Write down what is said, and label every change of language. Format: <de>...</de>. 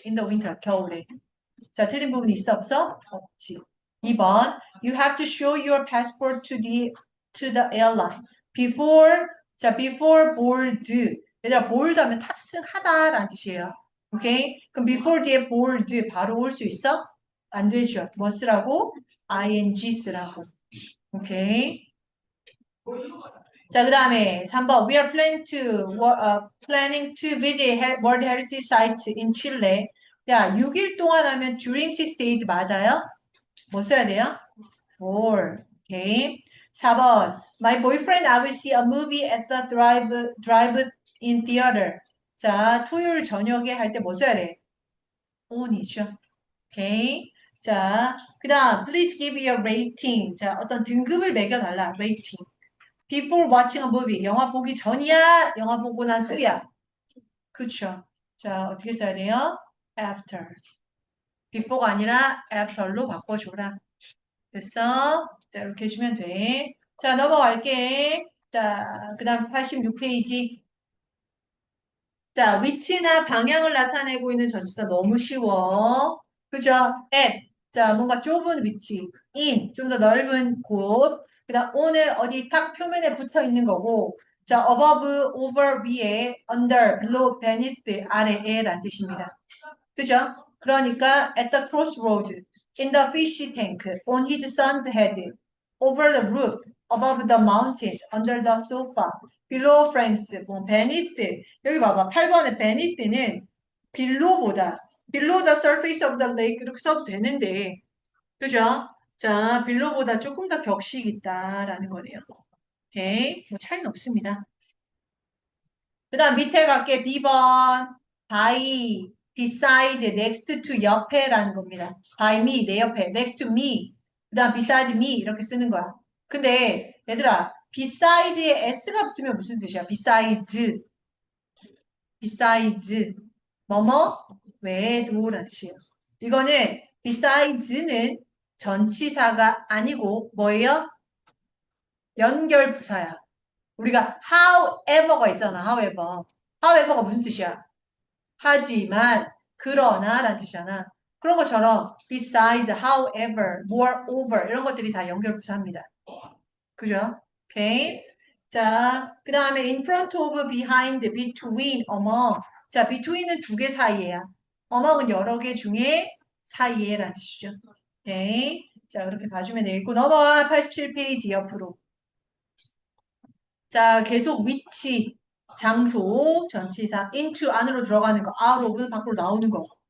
<en>In the winter,</en> <ko>겨울에. 자, 틀린 부분 있어, 없어? 없지. 2번.</ko> <en>You have to show your passport to the airline. Before, 자, before board.</en> <ko>얘들아, board 하면 탑승하다라는 뜻이에요. 오케이? 그럼 before 뒤에 board 바로 올 수 있어? 안 되죠. 뭐 쓰라고? ing 쓰라고. 오케이. 자, 그 다음에 3번.</ko> <en>We are planning to visit World Heritage Sites in Chile.</en> <ko>야, 6일 동안 하면</ko> <en>during 6 days</en> <ko>맞아요? 뭐 써야 돼요? for. 오케이. 4번.</ko> <en>My boyfriend, I will see a movie at the drive-in theater.</en> <ko>자, 토요일 저녁에 할 때 뭐 써야 돼? on이죠. 오케이. 자, 그 다음,</ko> <en>please give your rating.</en> <ko>자, 어떤 등급을 매겨달라.</ko> <en>rating. Before watching a movie.</en> <ko>영화 보기 전이야? 영화 보고 난 후야? 그쵸. 자, 어떻게 써야 돼요? after. before가 아니라 after로 바꿔줘라. 됐어? 자, 이렇게 해주면 돼. 자, 넘어갈게. 자, 그 다음 86페이지. 자, 위치나 방향을 나타내고 있는 전치사 너무 쉬워. 그죠? at. 자, 뭔가 좁은 위치. in. 좀 더 넓은 곳. 그 다음 on을 어디 탁 표면에 붙어 있는 거고. 자, above, over, 위에, under, below, beneath, 아래에 라는 뜻입니다. 그죠?</ko> <en>그러니까 at the crossroad, in the fish tank, on his son's head, over the roof, above the mountains, under the sofa, below frames, 뭐 beneath.</en> <ko>여기 봐봐. 8번에 beneath는</ko> <en>below the surface of the lake</en> <ko>이렇게 써도 되는데, 그죠? 자, below보다 조금 더 격식 있다라는 거네요. 오케이. 뭐 차이는 없습니다. 그 다음 밑에 갈게. B번. by, beside, next to 옆에라는 겁니다.</ko> <en>by me,</en> <ko>내 옆에.</ko> <en>next to me.</en> <ko>그 다음 beside me 이렇게 쓰는 거야. 근데 얘들아, beside에 s가 붙으면 무슨 뜻이야?</ko> <en>besides. besides.</en> <ko>뭐뭐? 외에도라는 뜻이에요. 이거는 besides는 전치사가 아니고 뭐예요? 연결 부사야. 우리가 however가 있잖아. however가 무슨 뜻이야? 하지만, 그러나 라는 뜻이잖아. 그런 것처럼 besides, however, moreover 이런 것들이 다 연결 부사입니다. 그죠? 오케이.</ko> <en>자, 그 다음에 in front of, behind, between, among.</en> <ko>자, between은 두 개 사이에야. among은 여러 개 중에 사이에 라는 뜻이죠. 오케이. 자, 그렇게 봐주면 되겠고 넘어와 87페이지 옆으로. 자, 계속 위치, 장소, 전치사, into 안으로 들어가는 거, out of 밖으로 나오는 거.</ko>